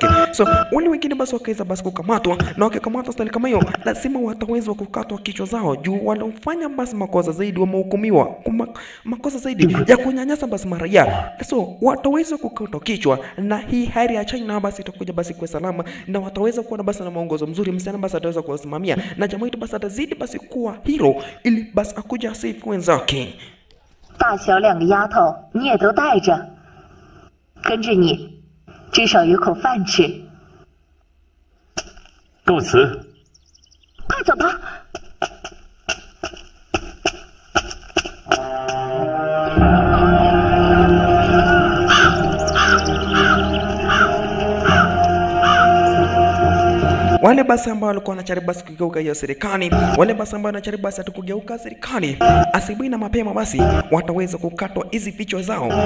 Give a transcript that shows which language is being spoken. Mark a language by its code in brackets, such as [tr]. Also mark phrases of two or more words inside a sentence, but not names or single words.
[sw] So wale wengine basi wakaweza basi kukamatwa, na wakikamatwa style kama hiyo lazima wataweza kukatwa kichwa zao juu walofanya basi makosa zaidi, wamehukumiwa makosa zaidi ya kunyanyasa basi maraia. So wataweza kukatwa kichwa, na hii hali ya China basi itakuja basi kwa salama, na wataweza kuwa basi na mwongozo mzuri. Msichana basi ataweza kuwasimamia, na jamaa yetu basi atazidi basi kuwa hero ili basi akuja save wenzake. [zh] 大小两个丫头你也都带着，跟着你，至少有口饭吃。告辞。快走吧。 [sw] Wale basi ambao walikuwa wanajaribu basi kugeuka hiyo serikali, wale basi ambao wanajaribu basi kugeuka serikali, asubuhi na mapema basi wataweza kukatwa hizi vichwa zao.